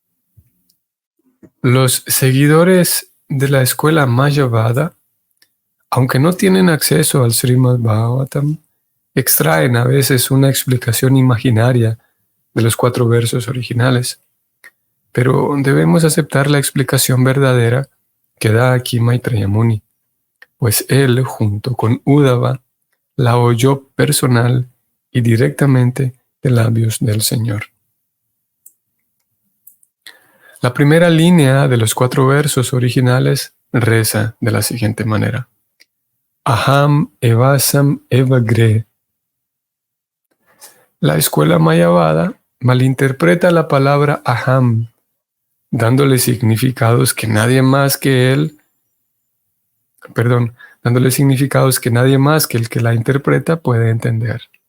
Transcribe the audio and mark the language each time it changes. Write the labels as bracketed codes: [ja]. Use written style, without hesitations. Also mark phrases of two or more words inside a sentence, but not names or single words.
[es] Los seguidores de la escuela Mayavada, aunque no tienen acceso al Srimad Bhagavatam, extraen a veces una explicación imaginaria de los 4 versos originales, pero debemos aceptar la explicación verdadera que da aquí Maitreya Muni, pues él, junto con Uddhava, la oyó personal y directamente de labios del Señor. La primera línea de los 4 versos originales reza de la siguiente manera: [sa] Aham evasam evagre. [es] La escuela Mayavada malinterpreta la palabra aham, dándole significados que nadie más que el que la interpreta puede entender.